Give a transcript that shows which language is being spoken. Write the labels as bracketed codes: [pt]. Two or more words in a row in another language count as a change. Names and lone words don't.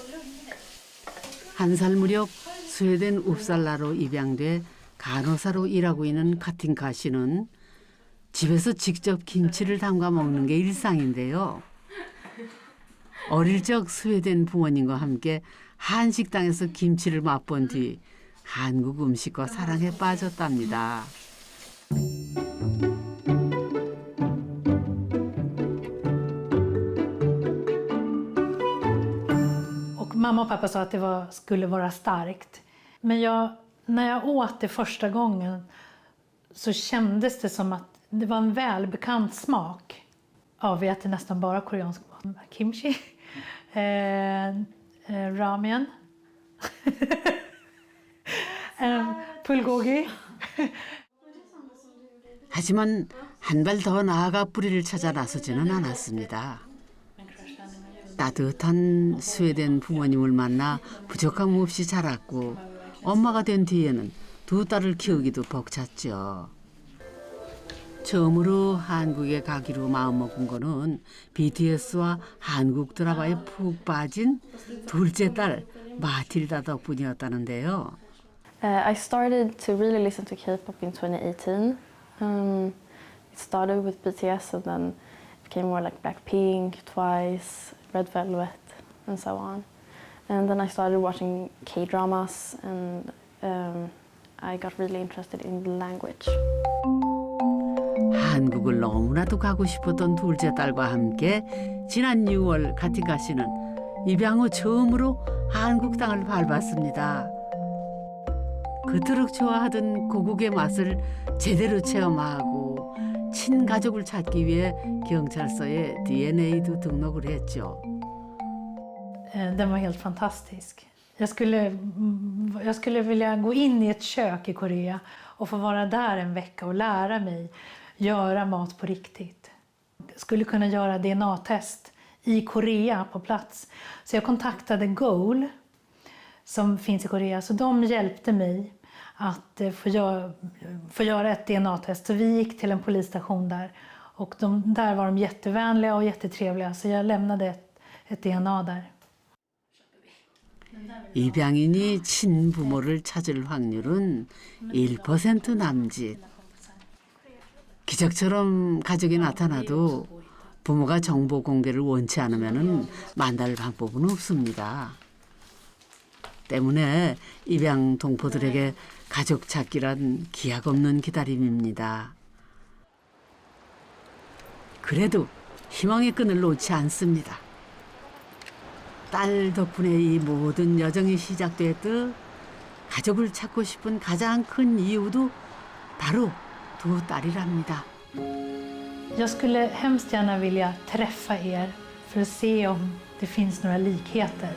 [ko] 1살 무렵 스웨덴 웁살라로 입양돼 간호사로 일하고 있는 카틴카 씨는 집에서 직접 김치를 담가 먹는 게 일상인데요. 어릴 적 스웨덴 부모님과 함께 한식당에서 김치를 맛본 뒤 한국 음식과 사랑에 빠졌답니다. [sv] Och mamma och pappa sa att det skulle vara starkt. Men när jag åt det första gången så kändes det som att det var en välbekant smak. Ja, vi äter nästan bara koreansk mat. Kimchi, ramen, bulgogi. [ko] 하지만 한 발 더 나아가 뿌리를 찾아 나서지는 않았습니다. 따뜻한 스웨덴 부모님을 만나 부족함 없이 자랐고 엄마가 된 뒤에는 2딸을 키우기도 벅찼죠. 처음으로 한국에 가기로 마음먹은 거는 BTS와 한국 드라마에 푹 빠진 둘째 딸 마틸다 덕분이었다는데요. [en] I started to really listen to K-pop in 2018. It started with BTS and then it became more like Blackpink, Twice, Red Velvet, and so on. And then I started watching K-dramas and I got really interested in the language. [ko] 한국을 너무나도 가고 싶었던 둘째 딸과 함께 지난 6월 카틴카 씨는 입양 후 처음으로 한국 땅을 밟았습니다. 그토록 좋아하던 고국의 맛을 제대로 체험하고 친가족을 찾기 위해 경찰서에 DNA도 등록을 했죠. [sv] Den var helt fantastisk. Jag skulle vilja gå in i ett kök i Korea och få vara där en vecka och lära mig göra mat på riktigt. Jag skulle kunna göra DNA-test i Korea på plats. Så jag kontaktade Goal som finns i Korea, så de hjälpte mig att få göra ett DNA-test. Så vi gick till en polisstation där och där var de jättevänliga och jättetrevliga, så jag lämnade ett DNA där. [ko] 입양인이 친부모를 찾을 확률은 1% 남짓. 기적처럼 가족이 나타나도 부모가 정보 공개를 원치 않으면 만날 방법은 없습니다. 때문에 입양 동포들에게 가족 찾기란 기약 없는 기다림입니다. 그래도 희망의 끈을 놓지 않습니다. 딸 덕분에 이 모든 여정이 시작됐듯 가족을 찾고 싶은 가장 큰 이유도 바로 두 딸이랍니다. [sv] Jag skulle hemskt gärna vilja träffa er för att se om det finns några likheter.